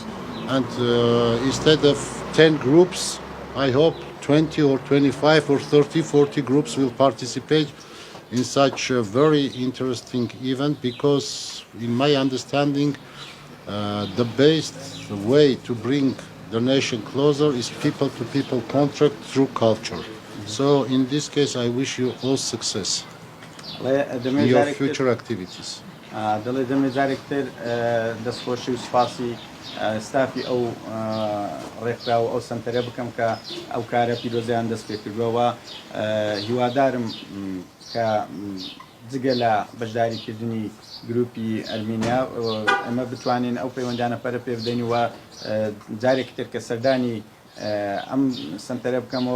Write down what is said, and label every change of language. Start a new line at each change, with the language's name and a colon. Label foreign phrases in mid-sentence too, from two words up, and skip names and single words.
English: And instead of 10 groups, I hope 20 or 25 or 30, 40 groups will participate in such a very interesting event, because in my understanding the best way to bring the nation closer is people-to-people contact through culture. So in this case I wish you all success in your future activities.
Central Kurdish: دەڵێ دەمێجارێکتر دەستخۆشی و سپاسی ستافی ئەو ڕێکرا و ئەو سنتەرە بکەم کە ئەو کارە پیرۆزیان دەست پێ کردووەوە. هیوادارم کە جگە لە بەشداریکردنی گروپی ئەرمینیا ئەمە بتوانین ئەو پەیوەندیانە پەرە پێ بدەین و جارێکتر کە سەردانی ئەم سنتەرە بکەمەوە